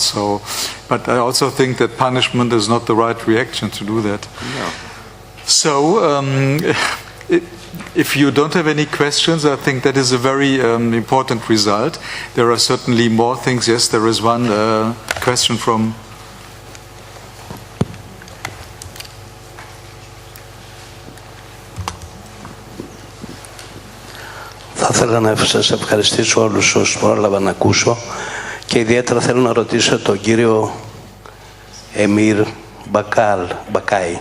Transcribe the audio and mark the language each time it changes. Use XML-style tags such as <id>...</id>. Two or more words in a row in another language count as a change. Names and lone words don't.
<en>So, but I also think that punishment is not the right reaction to do that. No. So, if you don't have any questions, I think that is a very important result. There are certainly more things. Yes, there is one question from...</en> <el>Θα ήθελα να σας ευχαριστήσω όλους όσους πρόλαβα να ακούσω και ιδιαίτερα θέλω να ρωτήσω τον κύριο Εμίρ Μπακάη.</el>